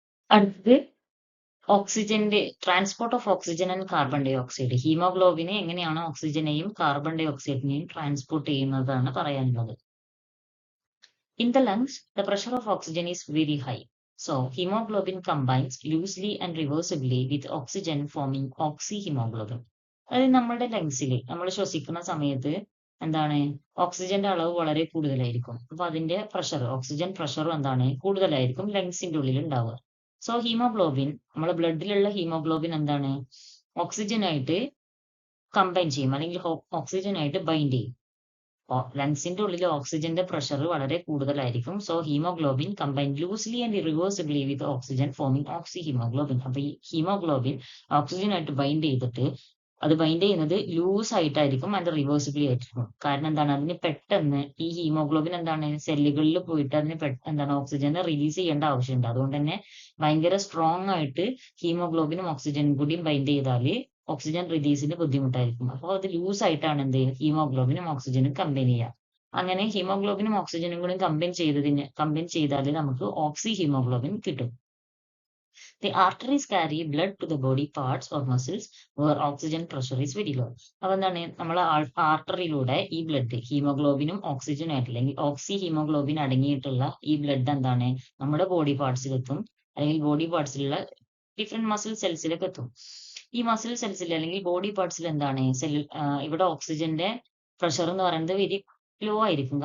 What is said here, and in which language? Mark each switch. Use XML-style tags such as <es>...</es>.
<ml>അടുത്തത് ഓക്സിജന്റെ</ml> <en>Transport of oxygen and carbon dioxide.</en> <ml>ഹീമോഗ്ലോബിനെ എങ്ങനെയാണ് ഓക്സിജനെയും കാർബൺ ഡൈ ഓക്സൈഡിനെയും ട്രാൻസ്പോർട്ട് ചെയ്യുന്നതാണ് പറയാനുള്ളത്.</ml> <en>In the lungs, the pressure of oxygen is very high. So, hemoglobin combines loosely and reversibly with oxygen forming oxyhemoglobin.</en> <ml>അതായത് നമ്മുടെ ലങ്സിൽ നമ്മൾ ശ്വസിക്കുന്ന സമയത്ത് എന്താണ് ഓക്സിജന്റെ അളവ് വളരെ കൂടുതലായിരിക്കും. അപ്പൊ അതിന്റെ ഓക്സിജൻ പ്രഷറും എന്താണ് കൂടുതലായിരിക്കും ലങ്സിന്റെ ഉള്ളിൽ ഉണ്ടാവുക. സോ ഹീമോഗ്ലോബിൻ നമ്മുടെ ബ്ലഡിലുള്ള ഹീമോഗ്ലോബിൻ എന്താണ് ഓക്സിജൻ ആയിട്ട് കമ്പൈൻ ചെയ്യും അല്ലെങ്കിൽ ഓക്സിജനായിട്ട് ബൈൻഡ് ചെയ്യും. ലങ്സിന്റെ ഉള്ളിൽ ഓക്സിജന്റെ പ്രഷർ വളരെ കൂടുതലായിരിക്കും.</ml> <en>So haemoglobin combine loosely and irreversibly with oxygen forming oxy haemoglobin.</en> <ml>അപ്പൊ ഈ ഹീമോഗ്ലോബിൻ ഓക്സിജനായിട്ട് ബൈൻഡ് ചെയ്തിട്ട് അത് ബൈൻഡ് ചെയ്യുന്നത് ലൂസ് ആയിട്ടായിരിക്കും ആൻഡ് റിവേഴ്സിബിളി ആയിരിക്കും. കാരണം എന്താണ്, അതിന് പെട്ടെന്ന് ഈ ഹീമോഗ്ലോബിൻ എന്താണ് സെല്ലുകളിൽ പോയിട്ട് അതിന് എന്താണ് ഓക്സിജനെ റിലീസ് ചെയ്യേണ്ട ആവശ്യമുണ്ട്. അതുകൊണ്ട് തന്നെ ഭയങ്കര സ്ട്രോങ് ആയിട്ട് ഹീമോഗ്ലോബിനും ഓക്സിജനും കൂടി ബൈൻഡ് ചെയ്താല് ഓക്സിജൻ റിലീസിന് ബുദ്ധിമുട്ടായിരിക്കും. അപ്പോൾ അത് ലൂസ് ആയിട്ടാണ് എന്ത് ഹീമോഗ്ലോബിനും ഓക്സിജനും കമ്പൈൻ ചെയ്യുക. അങ്ങനെ ഹീമോഗ്ലോബിനും ഓക്സിജനും കൂടി കമ്പൈൻ ചെയ്താൽ നമുക്ക് ഓക്സി ഹീമോഗ്ലോബിൻ കിട്ടും.</ml> <en>The arteries carry blood to the body parts or muscles where oxygen pressure is very low.</en> <ml>അപ്പൊ എന്താണ്, നമ്മളെ ആർട്ടറിയിലൂടെ ഈ ബ്ലഡ് ഹീമോഗ്ലോബിനും ഓക്സിജനും ആയിട്ട് അല്ലെങ്കിൽ ഓക്സി ഹീമോഗ്ലോബിൻ അടങ്ങിയിട്ടുള്ള ഈ ബ്ലഡ് എന്താണ് നമ്മുടെ ബോഡി പാർട്സിലെത്തും, അല്ലെങ്കിൽ ബോഡി പാർട്സിലുള്ള ഡിഫറെന്റ് മസിൽ സെൽസിലേക്ക് എത്തും. ഈ മസിൽ സെൽസിൽ അല്ലെങ്കിൽ ബോഡി പാർട്സിൽ എന്താണ് ഇവിടെ ഓക്സിജന്റെ പ്രഷർ എന്ന് പറയുന്നത് വെരി ലോ ആയിരിക്കും.</ml>